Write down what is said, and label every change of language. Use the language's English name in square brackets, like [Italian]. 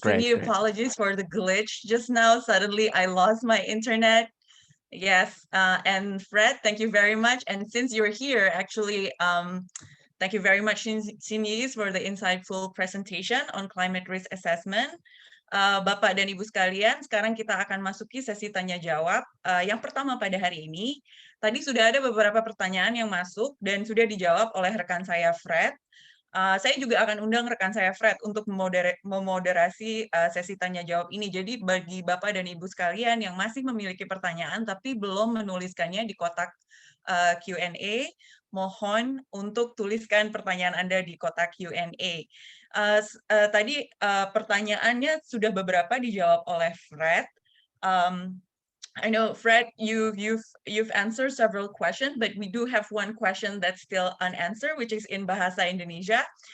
[English] Great, Cindy, great. apologies for the glitch just now. Suddenly I lost my internet. Yes, and Fred, thank you very much. And since you're here, actually, thank you very much, Cindy, for the insightful presentation on climate risk assessment. [Indonesian] Bapak dan Ibu sekalian, sekarang kita akan masuki sesi tanya-jawab. Yang pertama pada hari ini, tadi sudah ada beberapa pertanyaan yang masuk dan sudah dijawab oleh rekan saya, Fred. Saya juga akan undang rekan saya Fred untuk memoderasi sesi tanya-jawab ini. Jadi bagi Bapak dan Ibu sekalian yang masih memiliki pertanyaan tapi belum menuliskannya di kotak Q&A, mohon untuk tuliskan pertanyaan Anda di kotak Q&A. Tadi pertanyaannya sudah beberapa dijawab oleh Fred. [English] I know, Fred, you've answered several questions, but we do have one question that's still unanswered, which is in Bahasa Indonesia.